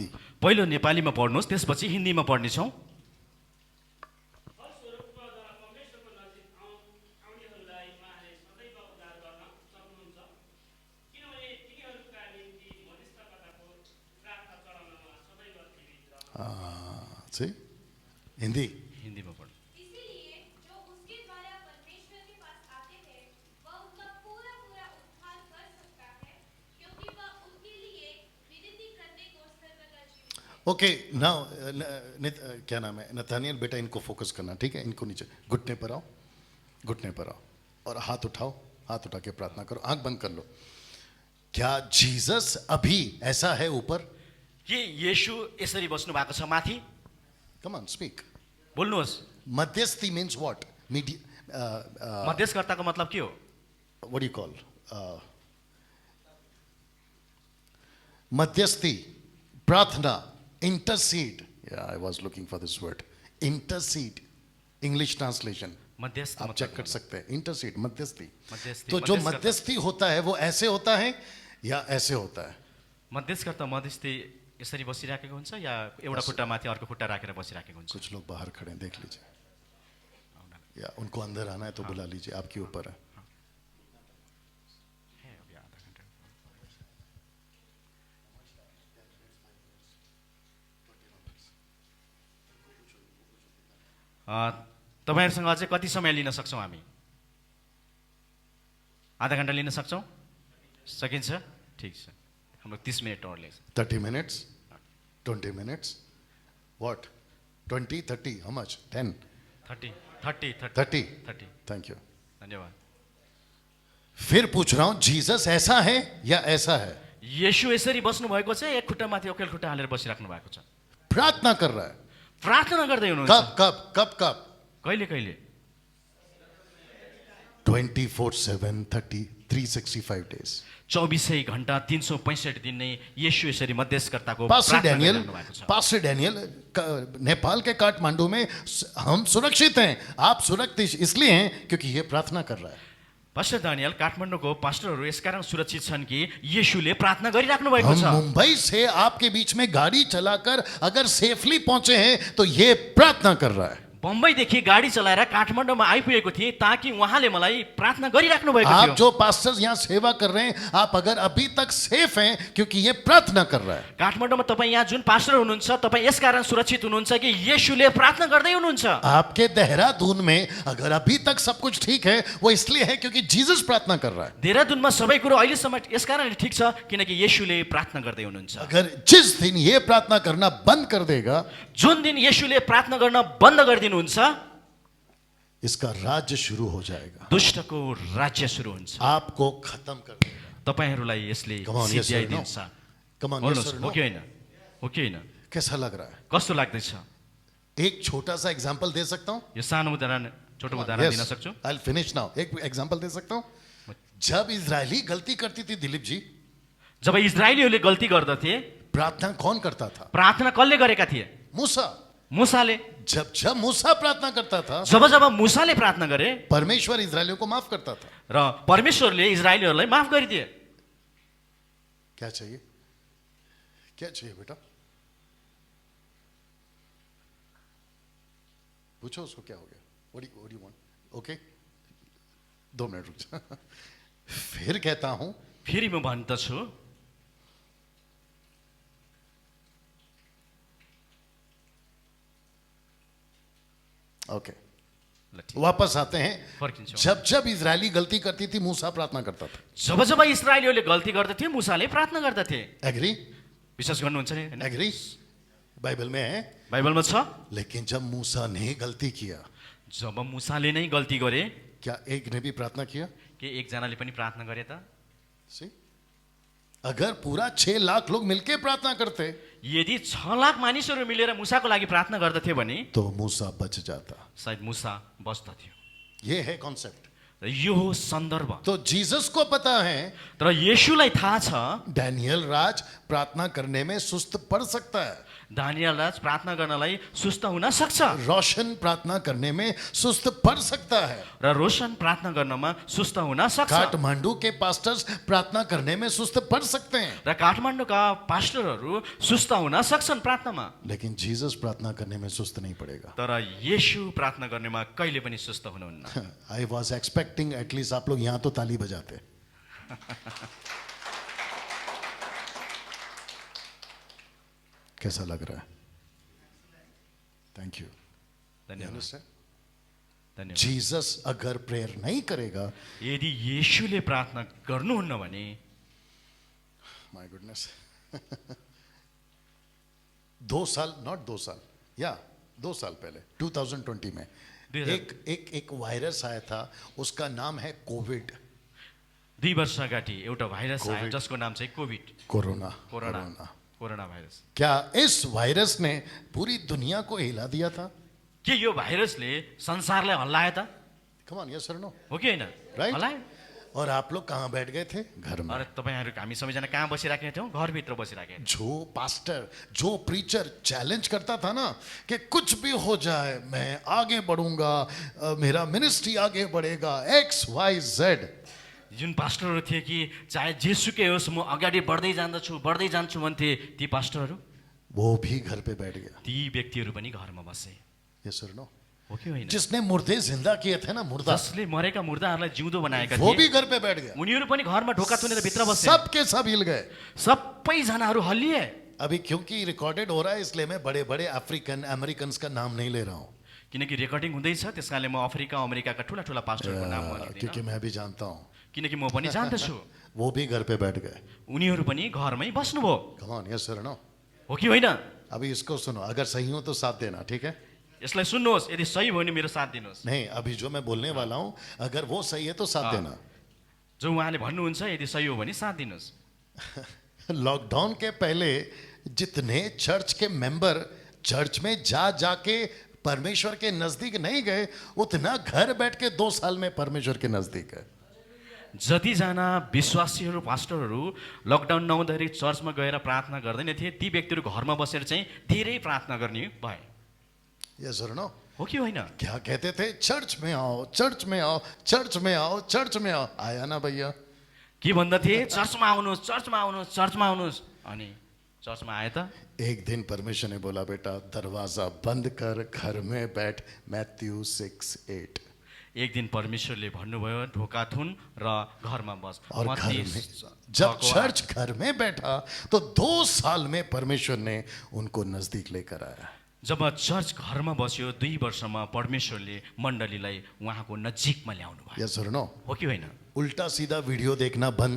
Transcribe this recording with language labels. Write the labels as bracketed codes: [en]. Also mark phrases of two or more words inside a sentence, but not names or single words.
[ne] पहिलो नेपालीमा पढ्नुहोस्, त्यसपछि हिन्दीमा पढ्नेछौँ। फलस्वरूपद्वारा परमेश्वरको नजिक आउनेहरूलाई उहाँले सदैव उद्धार गर्न सक्नुहुन्छ, किनभने तिनीहरूका निम्ति मध्यस्थताको प्रार्थना चढाउनमा सदैव जीवित रहन्छ। [hi] से हिंदी। [ne] हिन्दीमा पढ्नु। [hi] इसीलिए जो उसके द्वारा परमेश्वर के पास आते हैं वह उनका पूरा पूरा उद्धार कर सकता है, क्योंकि वह उनके लिए विनती करने को सर्वदा जीवित है। [en] Okay, now [hi] क्या नाम है, नथानियल बेटा इनको फोकस करना, ठीक है? इनको नीचे घुटने पर आओ, घुटने पर आओ और हाथ उठाओ, हाथ उठा के प्रार्थना करो, आंख बंद कर लो। क्या जीसस अभी ऐसा है ऊपर? [ne] के येशू यसरी बस्नु भएको छ माथि? [en] Come on speak. [ne] बोल्नुहोस्। [en] मध्यस्थी means what? [ne] मध्यस्थकर्ताको मतलब के हो? [en] what do you call [ne] मध्यस्थी, प्रार्थना, [en] इंटरसीड। I was looking for this word, intercede, English translation [hi] मध्यस्थ आप मतलब चेक कर सकते हैं। इंटरसीड, मध्यस्थी। मध्यस्थी, तो जो [ne] मध्यस्थकर्ता। [hi] मध्यस्थी होता है वो ऐसे होता है या ऐसे होता है? [ne] मध्यस्थकर्ता मध्यस्थी यसरी बसिराखेको हुन्छ या एउटा खुट्टा माथि अर्को खुट्टा राखेर बसिराखेको हुन्छ? [hi] कुछ लोग बाहर खड़े हैं, देख लीजिए, या उनको अंदर आना है तो बुला लीजिए, आपके ऊपर है। [ne] तपाईँहरूसँग अझै कति समय लिन सक्छौँ हामी? आधा घन्टा लिन सक्छौँ? सकिन्छ? ठिक छ, हाम्रो 30 मिनट और लेछ। [en] 30 minutes, 20 minutes, what? 20, 30, how much? 10, 30 30। 30। Thank you. [ne] धन्यवाद। [hi] फिर पूछ रहा हूं, जीसस ऐसा है या ऐसा है? [ne] येशू यसरी बस्नु भएको छ, एक खुट्टा माथि अर्को खुट्टा हालेर बसिराख्नु भएको छ। [hi] प्रार्थना कर रहा है। [ne] प्रार्थना गर्दै हुनुहुन्छ। [hi] कब कब कब कब? [ne] कहिले कहिले? [en] 24/7, 30, 365 days। [ne] 24 घण्टा 365 दिन नै येशू यसरी मध्यस्थकर्ताको [hi] पास्टर प्रार्थना डैनियल, [ne] गरिरहनु भएको छ। [hi] पास्टर डैनियल, नेपाल के काठमांडू में हम सुरक्षित हैं। आप सुरक्षित इसलिए हैं क्योंकि ये प्रार्थना कर रहा है। [ne] पास्टर दानियल, काठमाडौँको पास्टरहरू यसकारण सुरक्षित छन् कि येशूले प्रार्थना गरिराख्नु भएको [hi] हम [ne] छ। [hi] मुंबई से आपके बीच में गाड़ी चलाकर अगर सेफली पहुंचे हैं तो ये प्रार्थना कर रहा है। [ne] बम्बईदेखि गाडी चलाएर काठमाडौँमा आइपुगेको थिएँ ताकि उहाँले मलाई प्रार्थना गरिराख्नु भएको [hi] आप [ne] थियो। [hi] जो पास्टर्स यहाँ सेवा कर रहे हैं, आप अगर अभी तक सेफ हैं क्योंकि ये प्रार्थना कर रहा है। [ne] काठमाडौँमा तपाईँ यहाँ जुन पास्टर हुनुहुन्छ, तपाईँ यसकारण सुरक्षित हुनुहुन्छ कि येशूले प्रार्थना गर्दै हुनुहुन्छ। [hi] आपके देहरादून में अगर अभी तक सब कुछ ठीक है, वो इसलिए है क्योंकि जीसस प्रार्थना कर रहा है। [ne] देहरादूनमा सबै कुरो अहिलेसम्म यसकारण ठिक छ किनकि येशूले प्रार्थना गर्दै हुनुहुन्छ। [hi] अगर जिस दिन ये प्रार्थना करना बंद कर देगा, [ne] जुन दिन येशूले प्रार्थना गर्न बन्द गरिदिनुहुन्छ, [hi] इसका राज्य शुरू हो जाएगा, [ne] दुष्टको राज्य सुरु हुन्छ। [hi] आपको खत्म कर देगा। [ne] तपाईहरूलाई यसले [en] Come on, yes or no? [ne] सिद्ध्याइदिन्छ। [en] Come on, yes [ne] बोल्नुहोस्, [en] or [ne] हो [en] no? [ne] कि होइन? हो कि होइन? [hi] कैसा लग रहा है? [ne] कस्तो लाग्दैछ? [hi] एक छोटा सा एग्जाम्पल दे सकता हूँ? [ne] यो सानो उदाहरण, छोटो उदाहरण दिन सक्छु? [en] I'll finish now. [hi] एक एग्जाम्पल दे सकता हूँ? जब इजरायली गलती करती थी दिलीप जी, [ne] जब इजरायलीहरूले गल्ती गर्दथे, [hi] प्रार्थना कौन करता था? [ne] प्रार्थना कसले गरेका थिए? [hi] मूसा। [ne] मुसाले [hi] जब जब मूसा प्रार्थना करता था [ne] जब जब मुसाले प्रार्थना गरे [hi] परमेश्वर इजरायलियों को माफ करता था। [ne] र परमेश्वरले इजरायलीहरूलाई माफ गरिदिए। [hi] क्या चाहिए, क्या चाहिए बेटा? पूछो उसको क्या हो गया। [en] What do you want? Okay? [hi] 2 मिनट रुक जा। फिर कहता हूं, [ne] फेरि म भन्दछु [hi] ओके [ne] ल ठिक, [hi] वापस आते हैं। [ne] फर्किन्छौँ। [hi] जब जब इजरायली गलती करती थी मूसा प्रार्थना करता था। [ne] जब जब इजरायलीहरूले गल्ती गर्दथे मुसाले प्रार्थना गर्दथे। [hi] एग्री? [ne] विश्वास गर्नुहुन्छ नि हैन? [hi] एग्री? बाइबल में है। [ne] बाइबलमा छ [hi] लेकिन जब मूसा ने गलती किया, [ne] जब मुसाले नै गल्ती गरे [hi] क्या एक ने भी प्रार्थना किया? [ne] के एकजनाले पनि प्रार्थना गरे त? [hi] See? अगर पूरा 6 लाख लोग मिलके प्रार्थना करते [ne] यदि 6 लाख मानिसहरू मिलेर मुसाको लागि प्रार्थना गर्दथे भने [hi] तो मूसा बच जाता। [ne] सायद मुसा बच्दथ्यो। [hi] ये है कॉन्सेप्ट। [ne] र यो हो सन्दर्भ। [hi] तो जीसस को पता है [ne] तर येशूलाई थाहा छ [hi] डैनियल राज प्रार्थना करने में सुस्त पड़ सकता है, [ne] दानियल राज प्रार्थना गर्नलाई सुस्त हुन सक्छ [hi] रोशन प्रार्थना करने में सुस्त पड़ सकता है, [ne] र रोशन प्रार्थना गर्नमा सुस्त हुन सक्छ [hi] काठमांडू के पास्टर्स प्रार्थना करने में सुस्त पड़ सकते हैं, [ne] र काठमाडौँका पास्टरहरू सुस्त हुन सक्छन् प्रार्थनामा। [hi] लेकिन जीसस प्रार्थना करने में सुस्त नहीं पड़ेगा। [ne] तर येशू प्रार्थना गर्नेमा कहिले पनि सुस्त हुनुहुन्न। [en] I was expecting atleast [hi] आप लोग यहाँ तो ताली बजाते। कैसा लग रहा है? [en] Thank you. [ne] धन्यवाद धन्यवाद। [hi] जीसस अगर प्रेयर नहीं करेगा, [ne] यदि येशूले प्रार्थना गर्नुहुन्न भने [en] My goodness, [hi] 2 साल, नॉट 2 साल, या 2 साल पहले 2020 में एक वायरस आया था, उसका नाम है कोविड। [ne] 2 वर्ष अगाडि एउटा भाइरस आयो कोभिड। जसको नाम चाहिँ कोभिड, कोरोना कोरोना भाइरस। [hi] क्या इस वायरस ने पूरी दुनिया को हिला दिया था? [ne] के यो भाइरसले संसारलाई हल्लायो त? [en] Come on, yes और no? [ne] हो कि होइन? [hi] राइट। [ne] हल्लायो। [hi] और आप लोग कहाँ बैठ गए थे? घर में। [ne] अरे तपाईँहरू हामी सबैजना कहाँ बसिराखेका थियौँ? घरभित्र बसिराखेका। [hi] जो पास्टर, जो प्रीचर चैलेंज करता था ना कि कुछ भी हो जाए मैं आगे बढ़ूंगा, मेरा मिनिस्ट्री आगे बढ़ेगा, XYZ, [ne] जुन पास्टरहरू थिए कि चाहे जेसुकै होस् म अगाडि बढ्दै जान्छु भन्थे ती पास्टरहरू, [hi] वो भी घर पे बैठ गया। [ne] ती व्यक्तिहरू पनि घरमा बसे। [en] Yes और no? [ne] हो कि होइन? [hi] जिसने मुर्दे जिंदा किए थे ना, मुर्दा, [ne] जसले मरेका मुर्दाहरूलाई जिउँदो बनाएका [hi] वो [ne] थिए [hi] भी घर पे बैठ गया। [ne] उनीहरू पनि घरमा ढोका थुनेर भित्र बसे। [hi] सब के सब हिल गए। [ne] सबैजनाहरू हल्लिए। [hi] अभी क्योंकि रिकॉर्डेड हो रहा है इसलिए मैं बड़े बड़े [en] African American [hi] का नाम नहीं ले रहा हूँ, [ne] किनकि रेकर्डिङ हुँदैछ त्यस कारणले म अफ्रिका अमेरिकाका ठुला ठुला पास्टरको नाम म लिँदिनँ। [hi] क्योंकि मैं भी जानता हूँ। [ne] किनकि म पनि जान्दछु [hi] वो भी घर पे बैठ गए। [ne] उनीहरू पनि घरमै बस्नुभयो। [en] Come on, yes और no? [ne] हो कि होइन? [hi] अभी इसको सुनो, अगर सही हो तो साथ देना, ठीक है? [ne] यसलाई सुन्नुहोस्, यदि सही भयो भने मेरो साथ दिनुहोस्। [hi] नहीं, अभी जो मैं बोलने वाला हूँ अगर वो सही है तो साथ देना। [ne] जो उहाँले भन्नुहुन्छ यदि सही हो भने साथ दिनुहोस्। [hi] लॉकडाउन के पहले जितने चर्च के मेंबर चर्च में जाके परमेश्वर के नजदीक नहीं गए, उतना घर बैठ के 2 साल में परमेश्वर के नजदीक है। [ne] जतिजना विश्वासीहरू पास्टरहरू लकडाउन नहुँदाखेरि चर्चमा गएर प्रार्थना गर्दैन थिए, ती व्यक्तिहरू घरमा बसेर चाहिँ धेरै प्रार्थना गर्ने भए। [en] Yes और no? [ne] हो कि होइन? [hi] क्या कहते थे? चर्च में आओ, चर्च में आओ, चर्च में आओ, चर्च में आओ। आया ना भैया? [ne] के भन्दथे? चर्चमा आउनुहोस्, चर्चमा आउनुहोस्, चर्चमा आउनुहोस्। अनि चर्चमा आए त? [hi] एक दिन परमेश्वर ने बोला, बेटा दरवाजा बंद कर, घर में बैठ। मैथ्यू 6:8। [ne] एक दिन परमेश्वरले भन्नुभयो ढोका थुन र घरमा बस। [hi] और घर [ne] मत्ती [hi] में जब [ne] 6:8। [hi] चर्च घर में बैठा तो 2 साल में परमेश्वर ने उनको नजदीक लेकर आया। [ne] जब चर्च घरमा बस्यो 2 वर्षमा परमेश्वरले मण्डलीलाई उहाँको नजिकमा ल्याउनु भयो। [en] Yes और no? [ne] हो कि होइन? [hi] उल्टा सीधा वीडियो देखना बंद,